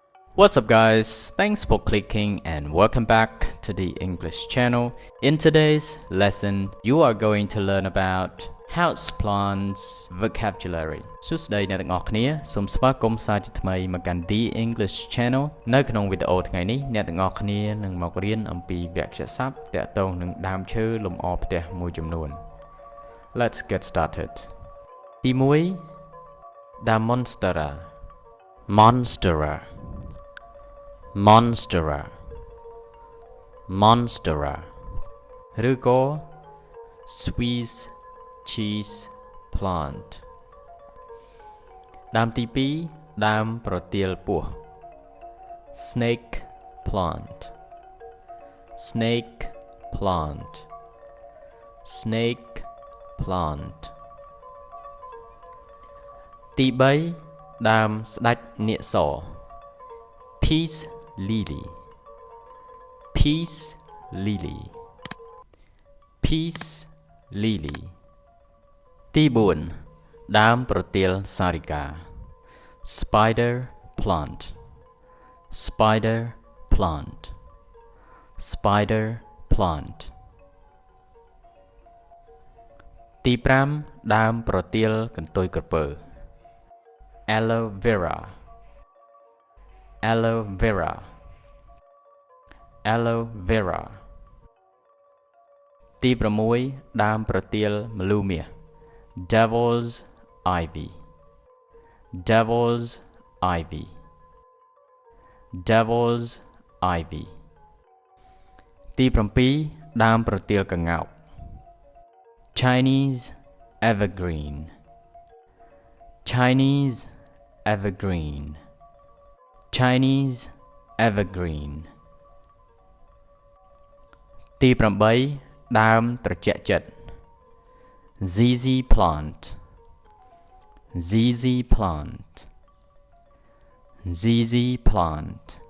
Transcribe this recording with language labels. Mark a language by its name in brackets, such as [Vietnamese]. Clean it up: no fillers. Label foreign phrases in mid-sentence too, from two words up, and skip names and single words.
[English] What's up guys, thanks for clicking and welcome back to the English channel. In today's lesson, you are going to learn about houseplants vocabulary. [Khmer] សួស្តីអ្នកទាំងអស់គ្នា សូមស្វាគមន៍សាជាថ្មីមកកាន់ The English channel នៅក្នុងវីដេអូថ្ងៃនេះអ្នកទាំងអស់គ្នានឹងមករៀនអំពីវគ្គស័ព្ទទាក់ទងនឹងដើមឈើលម្អផ្ទះមួយចំនួន [English] Let's get started. ទី1 The monstera monstera monstera monstera ឬក៏ Swiss cheese plant [Khmer] ដើមទី2ដើមប្រទាលពស់ [English] snake plant snake plant snake plant [Khmer] ទី3ដើមស្ដេចនាគស [English] peace lily peace lily peace lily [Khmer] ទី4ដើមប្រទាលសារិកា [English] spider plant spider plant spider plant [Khmer] ទី5ដើមប្រទាលកន្ទុយក្រពើ [English] aloe vera aloe vera aloe vera [Khmer] ទី6ដើមប្រទាលម្លូមាស [English] devil's ivy devil's ivy devil's ivy [Khmer] ទី7ដើមប្រទាលក្ងោក [English] Chinese evergreen Chinese evergreen Chinese evergreen [Khmer] ទី8ដើមត្រជាក់ចិត្ត [English] ZZ plant ZZ plant ZZ plant